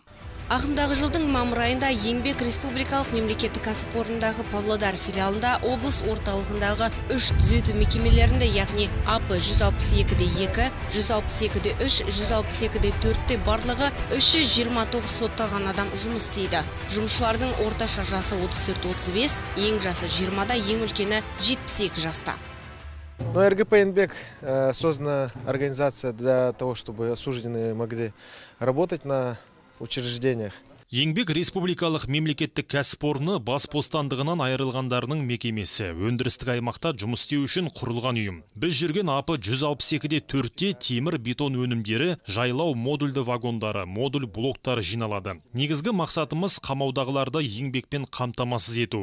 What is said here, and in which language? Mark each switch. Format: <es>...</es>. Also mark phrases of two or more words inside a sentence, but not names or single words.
<kk>Ағымдағы жылдың мамыр айында Еңбек Республикалық мемлекеттік кәсіпорындағы Павлодар филиалында облыс орталығындағы 3 түзету мекемелерінде, яғни АП 162-2, 162-3, 162-4-те барлығы 329 сотталған адам жұмыс істейді. Жұмысшылардың орташа жасы 34-35, ең жасы 20-да, ең үлкені 72 жаста.</kk> <ru>РГП «Еңбек» создана организация для того, чтобы осужденные могли работать на учреждениях.</ru> <kk>Еңбек Республикалық мемлекеттік кәсіпорны бас бостандығынан айырылғандарының мекемесі. Өндірістік аймақта жұмыс істеу үшін құрылған ұйым. Біз жүрген АП 162-4-те темір бетон өнімдері, жайлау модульді вагондары, модуль блоктары жиналады. Негізгі мақсатымыз қамаудағыларды еңбекпен қамтамасыз ету.</kk>